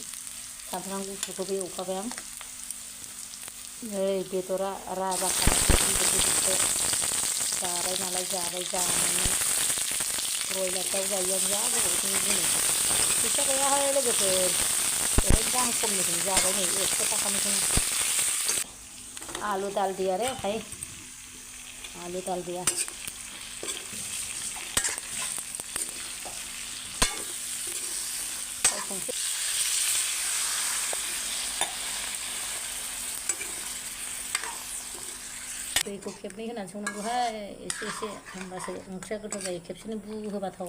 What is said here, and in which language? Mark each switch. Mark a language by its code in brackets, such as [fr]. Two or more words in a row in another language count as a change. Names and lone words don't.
[brx] सामब्राम गुफुरखौबो एवखाबाय आं। नै बेदरा राजाखाराखै जाबाय नालाय जाबाय जानानै ब्रयलार दाउ जायो आं जा गोबावजों दिनै। फैसा गैयाहाय लोगोफोर, ओरैनो दाम खमनिखौनो जाबाय नै 100 थाखानिखौनो। [hi] आलू डाल दिया रे भाई, आलू डाल दिया। [brx] दैखौ खेबनै होनानै संनांगौहाय एसे होमबासो ओंख्रिया गोथाव जायो, खेबसेनो होबा थावा।